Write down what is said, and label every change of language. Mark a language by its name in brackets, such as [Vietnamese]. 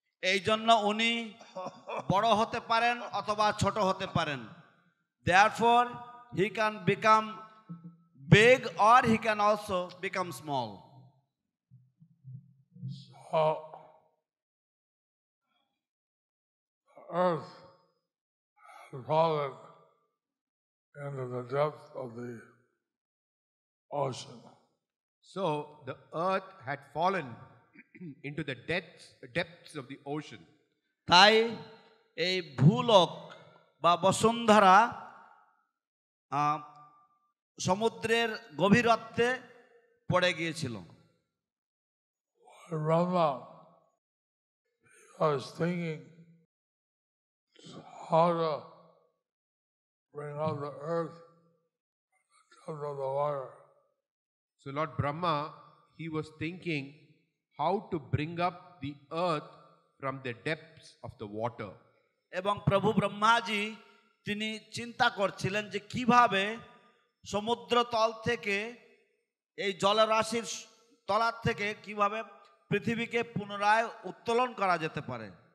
[Bangla] এই জন্য উনি বড় হতে পারেন অথবা ছোট হতে পারেন। [English] Therefore he can become big or he can also become small. So earth has fallen into the depth of the ocean. So the earth had fallen into the depths of the ocean. [Bangla] তাই এই ভূলোক বা বসুন্ধরা সমুদ্রের গভীরত্বে পড়ে গিয়েছিল। [English] Rama was thinking how to bring out the earth out of the water. So Lord Brahma, he was thinking how to bring up the earth from the depths of the water. [Bangla] এবং প্রভু ব্রহ্মাজি তিনি চিন্তা করছিলেন যে কিভাবে সমুদ্র তল থেকে এই জলরাশির তলার থেকে কিভাবে পৃথিবীকে পুনরায় উত্তোলন করা যেতে পারে।